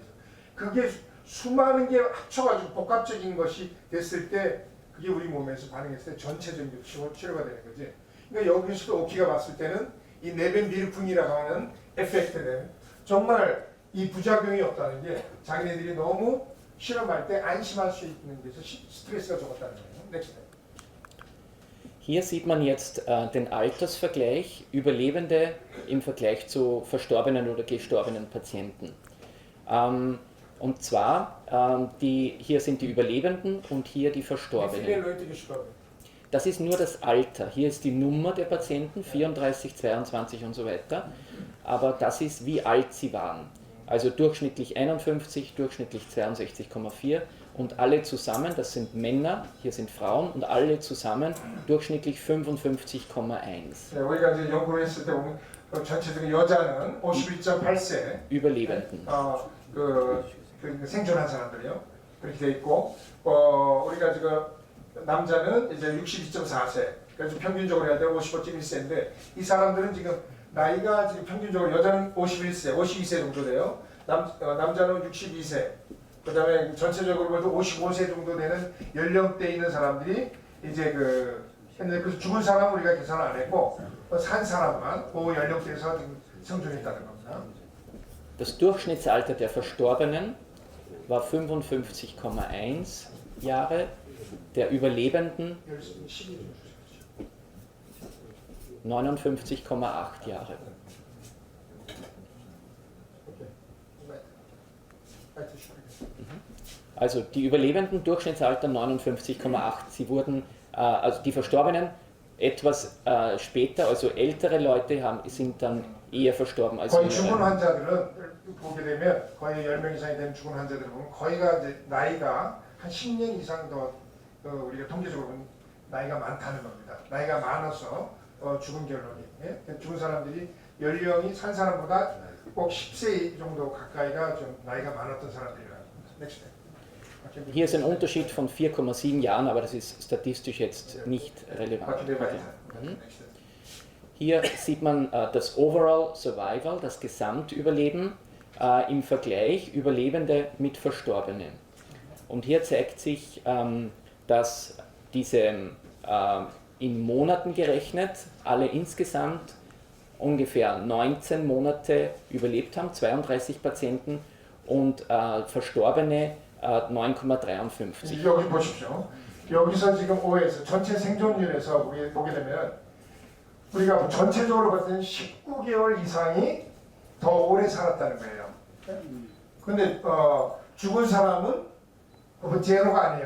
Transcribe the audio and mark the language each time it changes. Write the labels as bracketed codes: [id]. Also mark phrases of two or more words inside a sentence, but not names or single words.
[ko] 그게 수많은 게 합쳐가지고 복합적인 것이 됐을 때 그게 우리 몸에서 반응했을 때 전체적인 치료가 되는 거지. 그러니까 여기서도 오키가 봤을 때는 이 네벤비르풍이라고 하는 에펙트는 정말 이 부작용이 없다는 게 자기네들이 너무 실험할 때 안심할 수 있는 데서 스트레스가 적었다는 거예요. 넥스트. [de] Hier sieht man jetzt den Altersvergleich Überlebende im Vergleich zu verstorbenen oder gestorbenen Patienten. Und zwar, hier sind die Überlebenden und hier die Verstorbenen. Das ist nur das Alter. Hier ist die Nummer der Patienten, 34, 22 und so weiter. Aber das ist, wie alt sie waren. Also durchschnittlich 51, durchschnittlich 62,4 und alle zusammen, das sind Männer, hier sind Frauen und alle zusammen durchschnittlich 55,1. [ko] 네, 우리가 이제 연구를 했을 때 보면 전체적인 여자는 51.8세 Überlebenden. 그 생존한 사람들이요. 그렇게 돼 있고 우리가 지금 남자는 이제 62.4세. 그래서 평균적으로 해야 되면 55.1세인데 이 사람들은 지금 나이가 지금 평균적으로 여자는 51세, 52세 정도 돼요. 남자는 62세. 그다음에 전체적으로 봐도 55세 정도 되는 연령대에 있는 사람들이 이제 근데 그 죽은 사람은 우리가 계산을 안 했고 산 사람만 그 연령대에서 지금 생존했다는 겁니다. [de] Das Durchschnittsalter der Verstorbenen war 55,1 Jahre, der Überlebenden 59,8 Jahre. Also die Überlebenden Durchschnittsalter 59,8. Sie wurden, also die Verstorbenen etwas später, also ältere Leute sind dann eher verstorben als [ko] 거의 죽은 jüngere. 환자들은 보게 되면 거의 10명 이상이 되는 죽은 환자들을 보면 거의가 이제 나이가 한 10년 이상 더 우리가 통계적으로 보면 나이가 많다는 겁니다. 나이가 많아서 죽은 결론이 죽은 사람들이 연령이 산 사람보다 꼭 10세 정도 가까이가 좀 나이가 많았던 사람들이라는 겁니다. 넥스트. [de] Hier ist ein Unterschied von 4,7 Jahren, aber das ist statistisch jetzt nicht relevant. Hier sieht man das [en] Overall Survival, [de] das Gesamtüberleben im Vergleich Überlebende mit Verstorbenen. Und hier zeigt sich, dass diese in Monaten gerechnet alle insgesamt ungefähr 19 Monate überlebt haben, 32 Patienten und Verstorbene 9,53. [ko] 여기 보십시오. 여기서 지금 OS 전체 생존율에서 보게 되면 우리가 전체적으로 봤을 때는 19개월 이상이 더 오래 살았다는 거예요. 근데 죽은 사람은 제로가 아니에요.